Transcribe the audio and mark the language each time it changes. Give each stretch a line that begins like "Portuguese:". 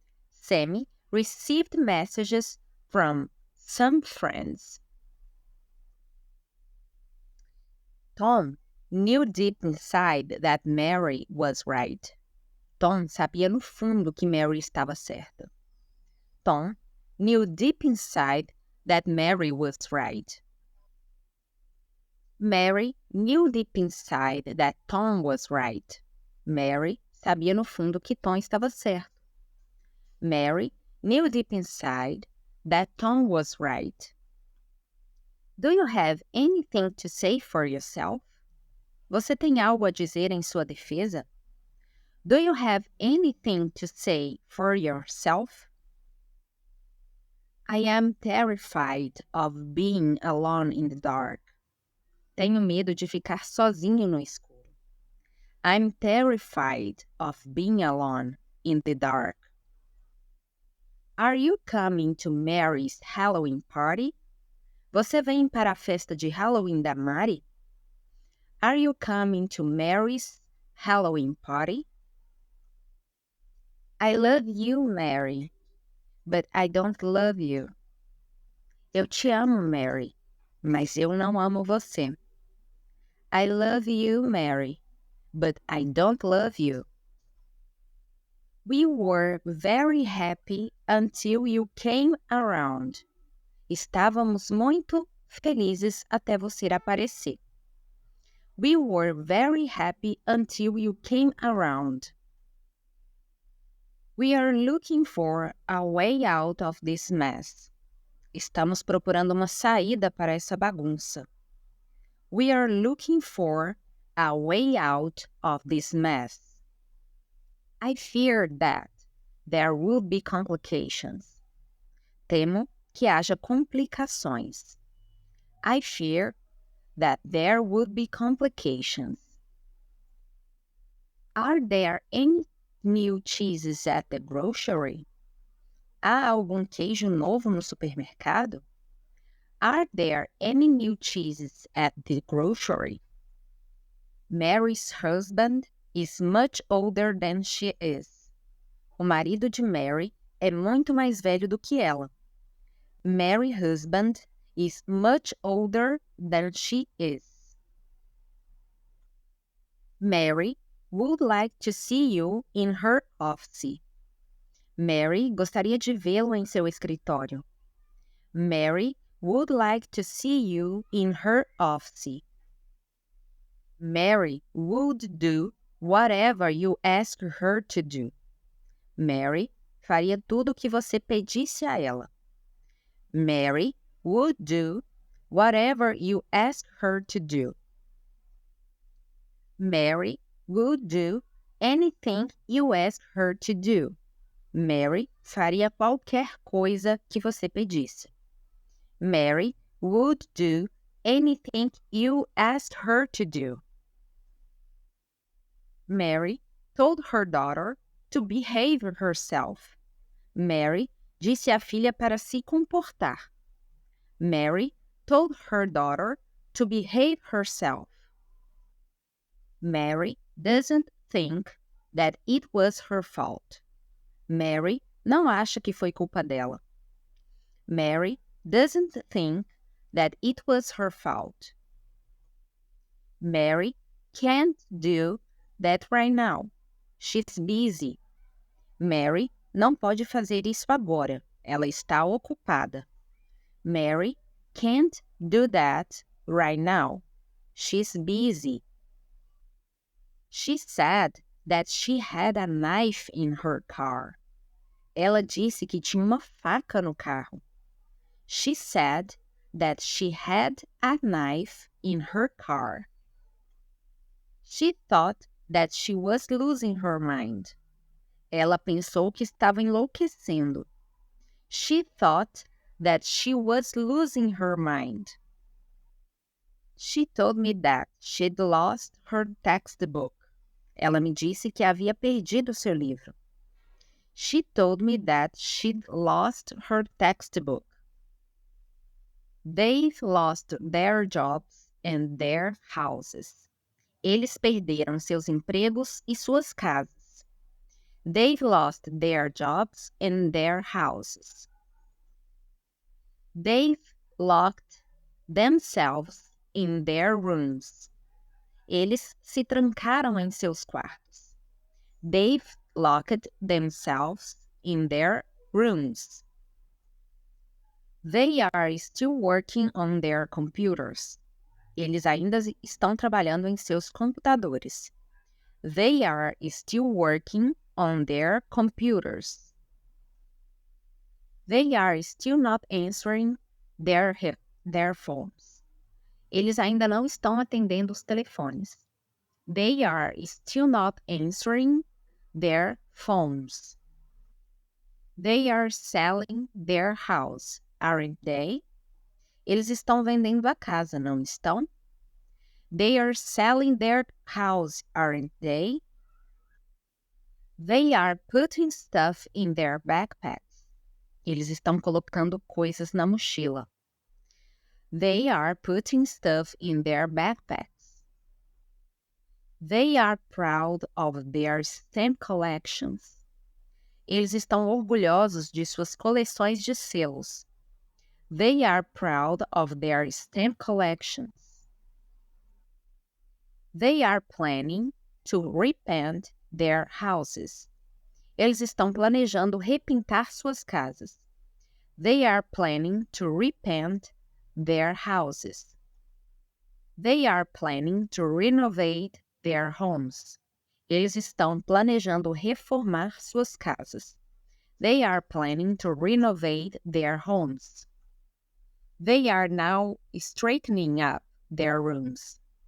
English: Sammy received messages from some friends. Tom knew deep inside that Mary was right.
Portuguese: Tom sabia no fundo que Mary estava certa.
English: Tom knew deep inside that Mary was right. Mary knew deep inside that Tom was right.
Portuguese: Mary sabia no fundo que Tom estava certo.
English: Mary knew deep inside that Tom was right. Do you have anything to say for yourself?
Portuguese: Você tem algo a dizer em sua defesa?
English: Do you have anything to say for yourself? I am terrified of being alone in the dark.
Portuguese: Tenho medo de ficar sozinho no escuro.
English: I'm terrified of being alone in the dark. Are you coming to Mary's Halloween party?
Portuguese: Você vem para a festa de Halloween da Mary?
English: Are you coming to Mary's Halloween party? I love you, Mary, but I don't love you.
Portuguese: Eu te amo, Mary, mas eu não amo você.
English: I love you, Mary, but I don't love you. We were very happy until you came around.
Portuguese: Estávamos muito felizes até você aparecer.
English: We were very happy until you came around. We are looking for a way out of this mess.
Portuguese: Estamos procurando uma saída para essa bagunça.
English: We are looking for a way out of this mess. I fear that there will be complications.
Portuguese: Temo que haja complicações.
English: I fear that there would be complications. Are there any new cheeses at the grocery?
Portuguese: Há algum queijo novo no supermercado?
English: Are there any new cheeses at the grocery? Mary's husband is much older than she is.
Portuguese: O marido de Mary é muito mais velho do que ela.
English: Mary's husband is much older than she is. Mary would like to see you in her office.
Portuguese: Mary gostaria de vê-lo em seu escritório.
English: Mary would like to see you in her office. Mary would do whatever you ask her to do.
Portuguese: Mary faria tudo o que você pedisse a ela.
English: Mary would do whatever you ask her to do. Mary would do anything you ask her to do.
Portuguese: Mary faria qualquer coisa que você pedisse.
English: Mary would do anything you asked her to do. Mary told her daughter to behave herself.
Portuguese: Mary disse à filha para se comportar.
English: Mary told her daughter to behave herself. Mary doesn't think that it was her fault.
Portuguese: Mary não acha que foi culpa dela.
English: Mary doesn't think that it was her fault. Mary can't do that right now. She's busy.
Portuguese: Mary não pode fazer isso agora. Ela está ocupada.
English: Mary can't do that right now. She's busy. She said that she had a knife in her car.
Portuguese: Ela disse que tinha uma faca no carro.
English: She said that she had a knife in her car. She thought that she was losing her mind.
Portuguese: Ela pensou que estava enlouquecendo.
English: She thought that she was losing her mind. She told me that she'd lost her textbook.
Portuguese: Ela me disse que havia perdido seu livro.
English: She told me that she'd lost her textbook. They've lost their jobs and their houses.
Portuguese: Eles perderam seus empregos e suas casas.
English: They've lost their jobs and their houses. They've locked themselves in their rooms.
Portuguese: Eles se trancaram em seus quartos.
English: They've locked themselves in their rooms. They are still working on their computers.
Portuguese: Eles ainda estão trabalhando em seus computadores.
English: They are still working on their computers. They are still not answering their phones.
Portuguese: Eles ainda não estão atendendo os telefones.
English: They are still not answering their phones. They are selling their house, aren't they?
Portuguese: Eles estão vendendo a casa, não estão?
English: They are selling their house, aren't they? They are putting stuff in their backpacks.
Portuguese: Eles estão colocando coisas na mochila.
English: They are putting stuff in their backpacks. They are proud of their stamp collections.
Portuguese: Eles estão orgulhosos de suas coleções de selos.
English: They are proud of their stamp collections. They are planning to repaint their houses.
Portuguese: Eles estão planejando repintar suas casas.
English: They are planning to repaint their houses. They are planning to renovate their homes.
Portuguese: Eles estão planejando reformar suas casas.
English: They are planning to renovate their homes. They are now straightening up their rooms.